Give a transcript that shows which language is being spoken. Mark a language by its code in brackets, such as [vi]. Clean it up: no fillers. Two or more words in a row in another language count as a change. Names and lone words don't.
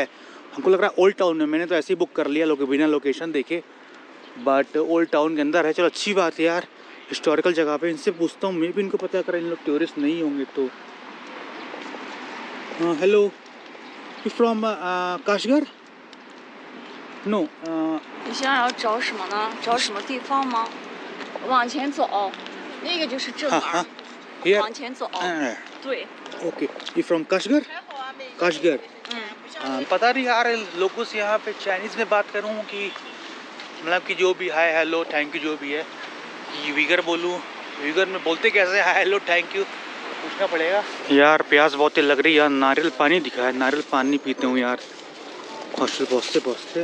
[hi] हमको लग रहा है ओल्ड टाउन में, मैंने तो ऐसे ही बुक कर लिया बिना लोकेशन देखे, बट ओल्ड टाउन के अंदर है। चलो अच्छी बात है यार, हिस्टोरिकल जगह पे। इनसे पूछता हूँ, मैं भी इनको पता करें, इन लोग टूरिस्ट नहीं होंगे तो। [en] Hello, you from Kashgar? नो। [zh] 你现在要找什么呢？找什么地方吗？往前走，那个就是正门。 [en] Here? [zh] 往前走。对。 [en] OK, you from Kashgar? Kashgar. [hi] पता नहीं यार लोगों से यहाँ पे चाइनीज़ में बात करूँ कि मतलब कि जो भी [en] hi hello thank you [hi] जो भी है, कि वीगर बोलूँ, वीगर में बोलते कैसे [en] hi hello thank you, [hi] पूछना पड़ेगा। यार प्यास बहुत तेज लग रही है यार, नारियल पानी दिखा है, नारियल पानी पीते हूँ यार हॉस्टल पहुँचते पहुँचते।